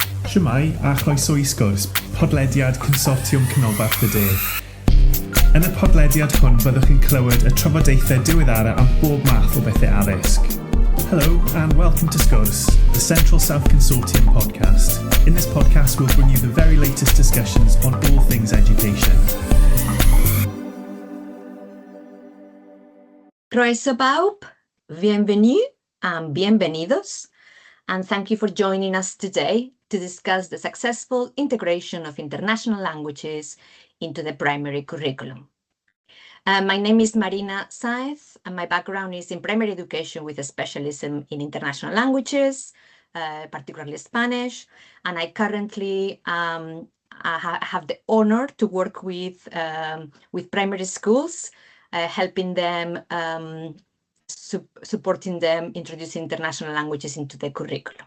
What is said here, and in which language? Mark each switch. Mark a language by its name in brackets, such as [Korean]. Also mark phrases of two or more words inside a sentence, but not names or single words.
[Welsh] Shwmae a chroeso I Sgwrs, podlediad Consortiwm Canolbarth y De. Yn y podlediad hwn byddwch chi'n clywed y trafodaethau diweddara am bob math o bethau addysg. [English] Hello and welcome to Sgwrs, the Central South Consortium podcast. In this podcast we'll bring you the very latest discussions on all things education. [Welsh] Croeso bawb, [English] bienvenue and bienvenidos, and thank you for joining us today to discuss the successful integration of international languages into the primary curriculum. My name is Marina Saez, and my background is in primary education with a specialism in international languages, particularly Spanish, and I currently have the honor to work with primary schools, helping them, supporting them, introducing international languages into the curriculum.